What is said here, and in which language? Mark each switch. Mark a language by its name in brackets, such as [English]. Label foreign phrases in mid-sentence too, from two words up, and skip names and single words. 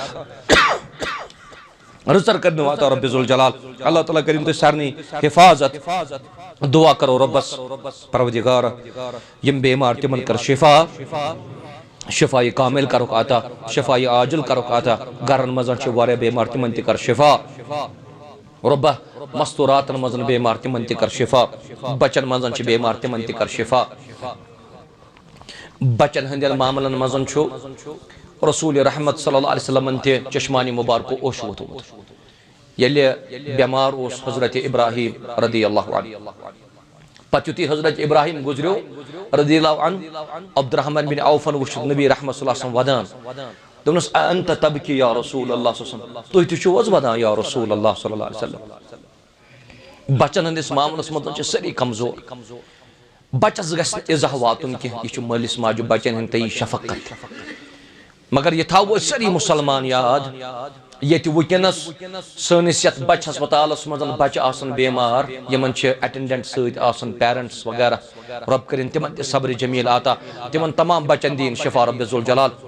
[Kashmiri] رٕژر کٔرنو عطا رب ذوالجلال اللہ تعالیٰ کٔرِنۍ تُہۍ سارنٕے حفاظت دعا کرو ربس پروردگار یم بیمار تمن کر شفا شفائی کامل کرو عطا شفائی عاجل کرو عطا گرن مزن چھ واریاہ بیمار تمن تہ کر شفا ربہ مستوراتن مزن بیمار تمن تہ کر شفا بچن مزن چھ بیمار تمن تہ کر شفا بچن ہندین معاملن مزن چھ رسول رحمت [Arabic] صلی اللہ علیہ وسلم [Kashmiri] تہ چشمانی مبارک اوش ووتمت ییٚلہِ بیمار اوس حضرت ابراہیم [Arabic] رضی اللہ عنہ [Kashmiri] پتہ یُتھُے حضرت ابراہیم گزریو [Arabic] رضی اللہ عنہ [Kashmiri] عبد الرحمن بن عوفن وُچھ نبی رحمت [Arabic] صلی اللہ علیہ وسلم [Kashmiri] ودان دوٚپنَس [Arabic] انت تبکی یا رسول اللہ صلی اللہ علیہ وسلم [Kashmiri] تُہۍ تہِ چھِو حظ ودان [Arabic] یا رسول اللہ صلی اللہ علیہ وسلم [Kashmiri] بچن ہندس معاملس مز ساری کمزور بچس گژھِ نہٕ اِزاہ واتُن کینٛہہ یہِ چھُ مٲلِس ماجہِ بچن ہٕنٛدۍ تہٕ یہِ شفقت مگر یہِ تھاوو أسۍ سٲری مُسلمان یاد ییٚتہِ وٕنکٮ۪نس سٲنِس یتھ بچہِ ہسپتالس منٛز بچہِ آسان بیمار یِمن چھِ اٹینڈنٹ سۭتۍ آسان پیرنٹس وغیرہ رب کٔرِنۍ تِمن تہِ صبرِ جمیٖل عطا تِمن تمام بچن دِیِن شفا رب ذوالجلال